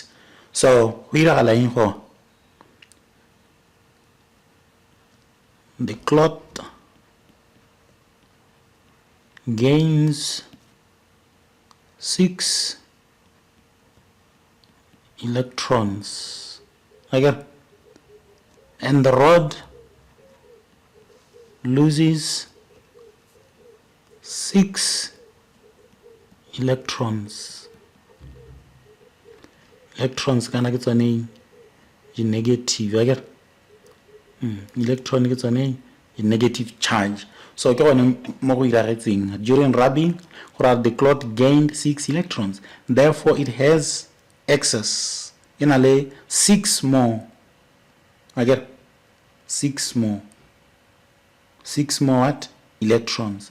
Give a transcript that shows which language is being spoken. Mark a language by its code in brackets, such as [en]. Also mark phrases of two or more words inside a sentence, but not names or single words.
[en] So the cloth gains 6 electrons, and the rod loses 6 electrons. [tn] Electrons kana ke tsone negative, electron ke tsone [en] negative charge. So during rubbing, the cloth gained 6 electrons. Therefore, it has excess. 6 more. 6 more. 6 more what? Electrons.